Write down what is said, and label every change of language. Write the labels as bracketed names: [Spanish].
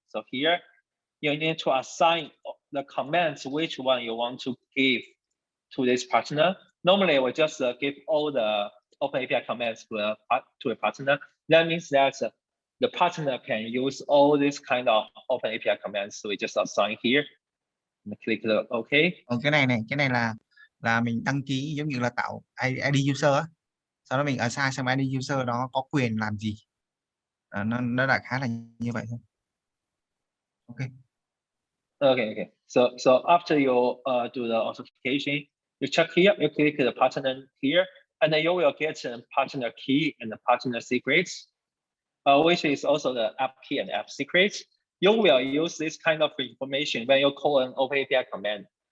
[English] So here, you need to assign the commands which one you want to give to this partner. Normally, we just give all the OpenAPI commands to a partner. That means that the partner can use all these kind of OpenAPI commands. So we just assign here and click the OK. [Vietnamese] Cái này là mình đăng ký giống như là tạo ID user á. Sau đó mình assign xem ID user đó có quyền làm gì. Nó đại khái là như vậy thôi. [English] Okay. So after you do the authentication, you check here, you click the partner here, and then you will get a partner key and the partner secrets. which is also the app key and app secrets. You will use this kind of information when you call an OpenAPI command.